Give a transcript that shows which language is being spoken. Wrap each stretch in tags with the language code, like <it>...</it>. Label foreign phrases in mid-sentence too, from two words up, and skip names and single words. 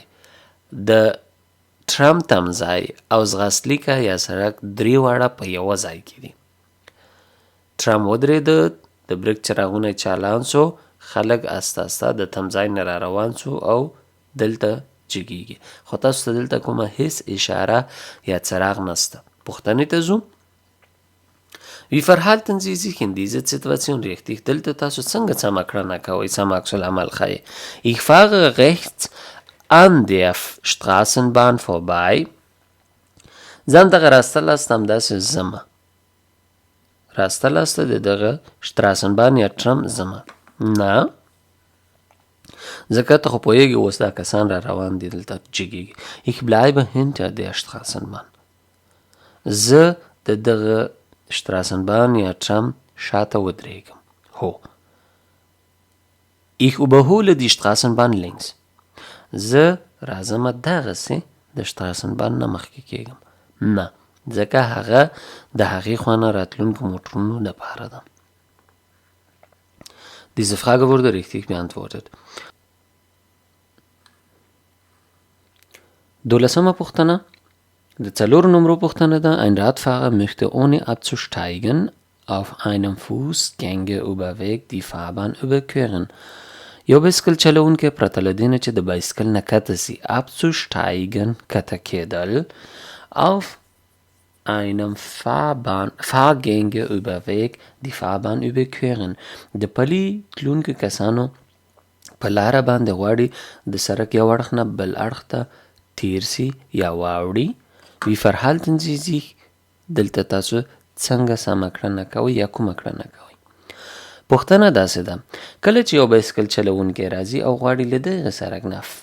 <ps>د ټرام تمځای او ځغاستلیکه یا سړک درې واړه په یوه ځای کې دي ټرام ودرېده د بریک چراغونه چالان سو خلک استه استه د تمځای نه را روان سو او دلته جګیږي خو تاسو ته دلته کومه هیڅ اشاره یا څراغ نسته پوښتنې ته ځو</ps> <de>Wie verhalten Sie sich in dieser Situation richtig?</de> <ps>دلته تاسو څنګه سمه کړنه کوئ سم عکس العمل ښیي</ps> <de>Ich fahre rechts an der Straßenbahn vorbei</de> <ps>ځان دغه راسته لاست همداسې ځمه راسته لاسته د دغه شتراسنبان یا ټرم ځمه نه ځکه ته خو پوهېږي اوس دا کسان را روان دي دلته جګېږي</ps> <de>Ich bleibe hinter der Straßenbahn</de> <ps>زه د دغه شتراسنبان یا ټرم شاته ودرېږم هو</ps> <de>Ich überhole die Straßenbahn links</de> <ps>زه راځمه دغسې د شتراسنبان نه مخکې کېږم نه ځکه هغه د هغې خوا نه راتلونکو موټرونو دپاره ده</ps> <de>Diese Frage wurde richtig beantwortet.</de> <ps>12. پوښتنه د 4 نمرو پوښتنه ده</ps> <de>Ein Radfahrer möchte ohne abzusteigen auf einem Fußgängerüberweg die Fahrbahn überqueren.</de> <ps>یو بایسکل چلوونکی پرته له دې نه چې د بایسکل نه کته سي abzusteigen کته کېدل</ps> <de>auf einem Fahrgängerüberweg die Fahrbahn überqueren.</de> <ps>د پلي تلونکو کسانو په لاره باندې غواړي د سړک یو اړخ نه بل اړخ ته تیر سي یا واوړي</ps> <de>Wie verhalten Sie sich</de> <ps>دلته تاسو څنګه سمه کړنه کوئ یا کومه کړنه کوئ پوښتنه داسې ده کله چې یو بایسکل چلوونکی راځي او غواړي له دغه سړک نه</ps>